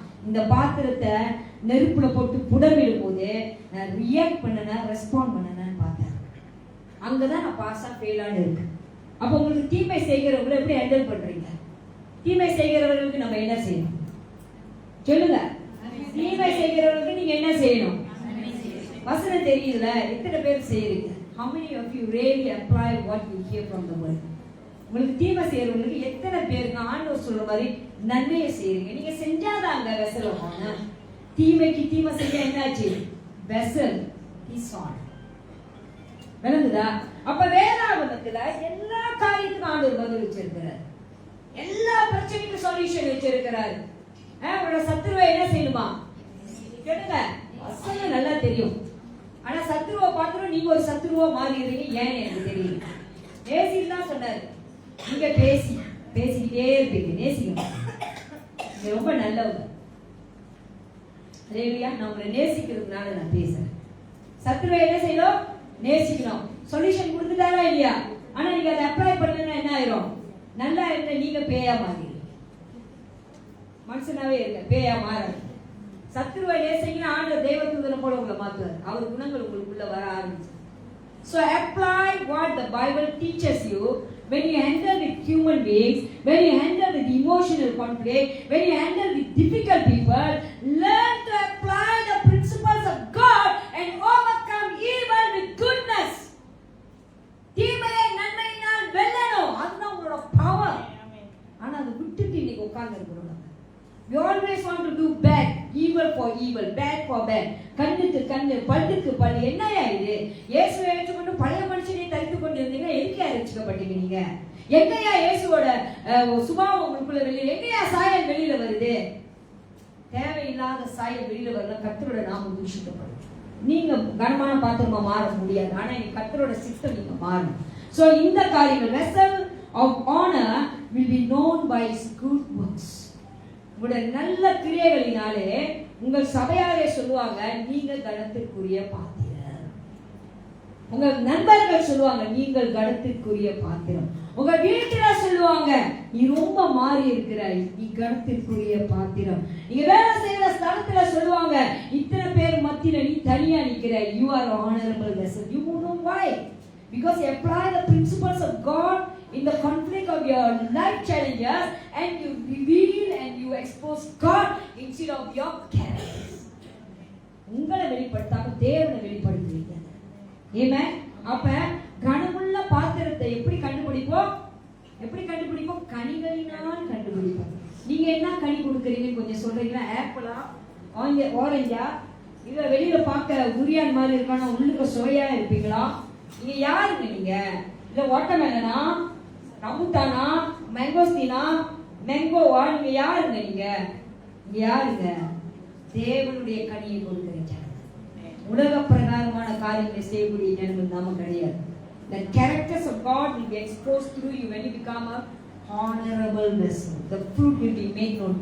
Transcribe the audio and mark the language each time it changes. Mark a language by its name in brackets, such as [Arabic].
[Tamil] இந்த பாத்திரத்தை நெருப்புல போட்டு புடமிடும் போது நான் ரியாக்ட் பண்ணனா, ரெஸ்பாண்ட் பண்ணனான்னு பார்த்தேன். அங்கதான் நான் பாஸா ஃபெயிலான இருக்கு. அப்ப உங்களுக்கு தீமை செய்கிறவங்களை எப்படி ஹேண்டில் பண்றீங்க? தீமை செய்கிறவர்களுக்கு நம்ம என்ன செய்யணும் சொல்லுங்க? தீமை செய்கிறவர்களுக்கு நீங்க என்ன செய்யணும்? வசனம் தெரியுதுல, எத்தனை பேர் செய்யறீங்க? [English] How many of you really apply what you hear from the word? [Tamil] உங்களுக்கு தீமை செய்யறவங்களுக்கு எத்தனை பேருக்கு ஆண்டவர் சொல்ற மாதிரி நன்மையை செய்யறீங்க? நீங்க செஞ்சாதாங்க வெசல் ஆன. தீமைக்கு தீமை செஞ்சா என்னாச்சு? [English] Vessel is on. [Tamil] விளங்குதா? அப்ப வேதாகமத்துல எல்லா காரியத்துக்கும் ஆண்டவர் பதில் வச்சிருக்கிறார். எல்லா பிரச்சனைக்கும் சொல்யூஷன் வச்சிருக்கிறார். உங்களோட சத்துருவை என்ன செய்யணுமா கேளுங்க. வசனம் நல்லா தெரியும். ஆனா சத்துருவை பார்த்துரும் நீங்க ஒரு சத்துருவா மாறிடுறீங்க. ஏன்னு எனக்கு தெரியும். நேசின்னு தான் சொன்னாரு. நீங்க பேசிக்கிட்டே இருப்பீங்க. நேசிக்கணும். நீங்க ரொம்ப நல்லவங்க. ரேவியா, நான் உங்களை நேசிக்கிறதுனால நான் பேசுறேன். சத்துருவை என்ன செய்யணும்? நேசிக்கணும். சொல்யூஷன் கொடுத்துட்டாரா இல்லையா? ஆனா நீங்க அதை அப்ளை பண்ணலன்னா என்ன ஆயிரும்? நல்லா இருந்த நீங்க பேயா மாறி மனுஷனாவே இருக்க, பேயா மாறாது. சத்துருவை நேசிக்கிற ஆண்டவர் தேவதூதனை போல உங்களை மாத்துவார். அவர் குணங்கள் உங்களுக்குள்ள வர ஆரம்பிச்சு. [English] So apply what the Bible teaches you when you handle with human beings, when you handle with emotional conflict, when you handle with difficult people. Learn to apply the principles of God and overcome evil with goodness. [Tamil] தீமையை நன்மையினால் வெல்லணும். அதுதான் உங்களோட power. ஆனா அதை விட்டுட்டு இன்னைக்கு உட்கார்ந்து இருக்கிறோம். [English] We always want to do bad, evil for evil, bad for bad. [Tamil] கண்ணுக்கு கண்ணு, பல்லுக்கு பல்லு. என்னையா இது? இயேசுவை ஏற்றுக்கொண்டு பழைய மனுஷனை தரித்து கொண்டு இருந்தீங்க. எதுக்கே ரட்சிக்கப்பட்டீங்க நீங்க? எங்கயா இயேசுவோட சுபாவம் உங்களுக்குள்ள வெளியில, எங்கயா சாயல் வெளியில வருது? தேவையில்லாத சாயல் வெளியில வரல. கர்த்தரோட நாமம் தூஷிக்கப்படும். நீங்க கனமான பாத்திரமா மாற முடியாது. ஆனா நீங்க கர்த்தரோட சிஸ்டம் நீங்க மாறணும். [English] So [Tamil] இந்த காரியங்கள், [English] vessel of honor will be known by his good works. [Tamil] உங்களுடைய நல்ல கிரியைகளினாலே உங்கள் சபையாரே சொல்லுவாங்க, நீங்க கனத்திற்குரிய பாத்திரம். உங்க நண்பர்கள் சொல்லுவாங்க, நீங்கள் கனத்திற்குரிய பாத்திரம். உங்க வீட்டுல சொல்லுவாங்க, நீ ரொம்ப மாறி இருக்கிறாய், நீ கனத்திற்குரிய பாத்திரம். நீங்க வேலை செய்யற ஸ்தலத்துல சொல்லுவாங்க, இத்தனை பேர் மத்தியில நீ தனியா நிற்கிறாய், [English] you are honorable vessel. You know why? Because you apply the principles of God in the conflict of your life challenges, and you reveal and you expose God instead of your character. [Tamil] உங்களை வெளிப்படுத்தாம தேவனை வெளிப்படுத்துவீங்க. ஆமென். அப்ப கனமுள்ள பாத்திரத்தை எப்படி கண்டுபிடிப்போம்? கனிகளினால் கண்டுபிடிப்போம். நீங்க என்ன கனி கொடுக்குறீங்கன்னு கொஞ்சம் சொல்றீங்களா? ஆப்பிளா, ஆரஞ்சா, இல்ல வெளியில பார்க்க துரியான் மாதிரி இருக்கானா உள்ளுக்கு சுவையா இருப்பீங்களா? நீங்க யாருங்க? நீங்க இல்ல வாட்டர்மெலனா, ரம்புட்டானா, மேங்கோஸ்டினா, மேங்கோவா? நீங்க யாருங்க? நீங்க யாருங்க? தேவனுடைய கனியை கொடுக்கிறீங்க. உலக பிரகாரமான காரியங்களை செய்யக்கூடிய ஜனங்கள் நாம கிடையாது. [English] The characters of God will be exposed through you when you become a honorable vessel. The fruit will be made known.